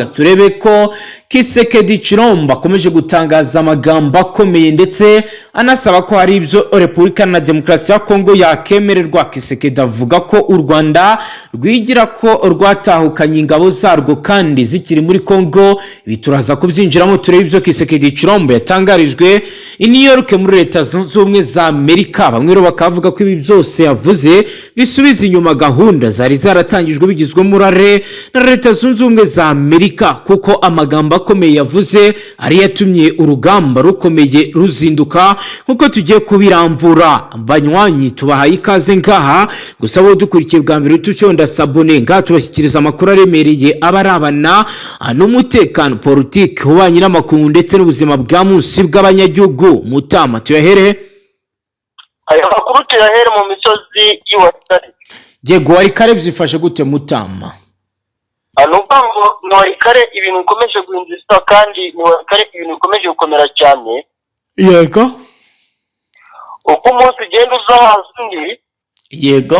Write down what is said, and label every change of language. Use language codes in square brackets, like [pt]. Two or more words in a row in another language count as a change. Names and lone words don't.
[rw] Turebe ko Kisekedi Chilombo akomeje gutangaza amagambo akomeye ndetse anasaba ko hari ibyo Repubulika na Demokarasi ya Kongo yakemererwa. Kisekedi avuga ko u Rwanda rwigira ko rwatahukanye ingabo zarwo kandi zikiri muri Kongo. Ibi turaza kubyinjiramo turebe ibyo Kisekedi Chilombo yatangarijwe i New York muri Leta Zunze Ubumwe za Amerika. Bamwe rero bakavuga ko ibi byose yavuze bisubiza inyuma gahunda zari zaratangijwe bigizwemo uruhare na Leta Zunze Ubumwe za Amerika, kuko amagambo akomeye yavuze ari yatumye urugamba rukomeye ruzinduka nkuko tugiye kubiramvura. Banywanyi tubahaye ikaze ngaha, gusa bo dukurikiye bwa mbere tucyonda sabone ngaha tubashyikiriza amakuru aremereye abarabana n'umutekano, politique, ubanye n'amakungu ndetse n'ubuzima bwa munsi bw'abanyagihugu. Mutama tuyahere aya makuru tuyahere mu misozi y'Iwatari. Yego, Warikare byifashe gute Mutama? Nubango ni Warikare ibintu bikomeje guhindura kandi ni Warikare ibintu bikomeje gukomera cyane. Yego, uko umunsi ugenda uzahazi yego,